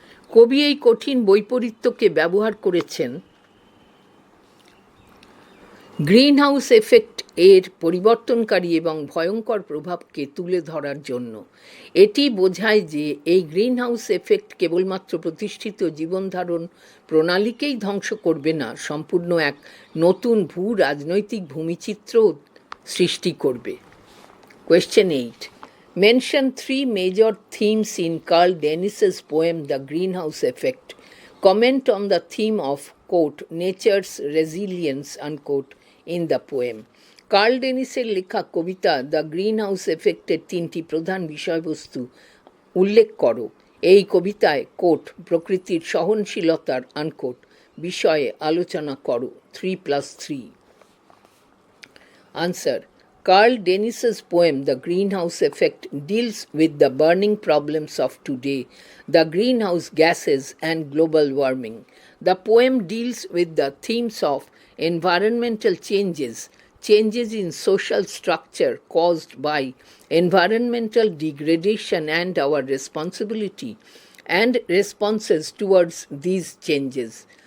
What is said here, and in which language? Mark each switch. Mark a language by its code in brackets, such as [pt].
[bn] কবি এই কঠিন বৈপরীত্যকে ব্যবহার করেছেন গ্রিনহাউস এফেক্ট এর পরিবর্তনকারী এবং ভয়ঙ্কর প্রভাবকে তুলে ধরার জন্য। এটি বোঝায় যে এই গ্রিনহাউস এফেক্ট কেবলমাত্র প্রতিষ্ঠিত জীবনধারণ প্রণালীকেই ধ্বংস করবে না, সম্পূর্ণ এক নতুন ভূ রাজনৈতিক ভূমিচিত্র সৃষ্টি করবে। [en] Question 8. Mention three major themes in Carl Dennis's poem The Greenhouse Effect. Comment on the theme of, quote, nature's resilience, unquote, in the poem. [bn] Curl ডেনিসের লেখা কবিতা দ্য গ্রিন হাউস এফেক্টের তিনটি প্রধান বিষয়বস্তু উল্লেখ করো। এই কবিতায়, কোট, প্রকৃতির সহনশীলতার, আনকোট, বিষয়ে আলোচনা করো। [en] 3+3. Answer. Carl Dennis's poem, The Greenhouse Effect, deals with the burning problems of today, the greenhouse gases and global warming. The poem deals with the themes of environmental changes, changes in social structure caused by environmental degradation and our responsibility, and responses towards these changes.